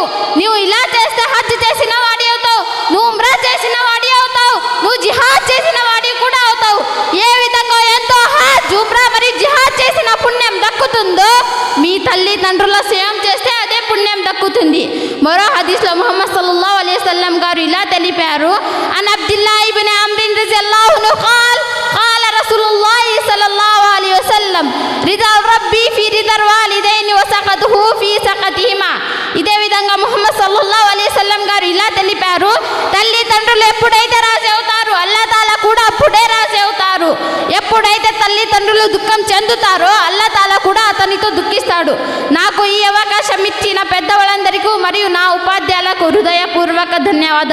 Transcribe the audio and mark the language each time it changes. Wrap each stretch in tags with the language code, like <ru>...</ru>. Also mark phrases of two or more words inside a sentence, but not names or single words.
<te>నువ్వు ఇలా చేస్తే హజ్ చేసిన వాడి అవుతావు, నువ్వు ఉమ్రా చేసిన వాడి అవుతావు, నువ్వు జిహాద్ చేసిన వాడి కూడా అవుతావు. ఏ విధంగా ఎంతో హజ్, ఉమ్రా మరి జిహాద్ చేసిన పుణ్యం దక్కుతుందో, మీ తల్లిదండ్రుల సేవం చేస్తే అదే పుణ్యం దక్కుతుంది. మరో హదీస్లో ముహమ్మద్</te> <ar>صلى الله عليه وسلم</ar> <te>గారు ఇలా తెలిపారు,</te> <ar>عن عبد الله بن عمرو رضي الله عنه قال رسول الله صلى الله عليه وسلم رضا ربي في رضا الوالدين وسخطه في سخطهما.</ar> <te>ఇదే విధంగా ముహమ్మద్</te> <ar>صلى الله عليه وسلم</ar> <te>గారు ఇలా తెలిపారు, తల్లిదండ్రులు ఎప్పుడైతే రాజీ అవుతారు, అల్లాహ్ తాలా కూడా అప్పుడే రాజీ అవుతారు. ఎప్పుడైతే తల్లిదండ్రులు దుఃఖం చెందుతారో, అల్లాహ్ తాలా కూడా అతనితో దుఃఖిస్తాడు. నాకు ఈ అవకాశం ఇచ్చిన పెద్దవాళ్ళందరికీ మరియు నా ఉపాధ్యాయులకు హృదయపూర్వక ధన్యవాదాలు.</te>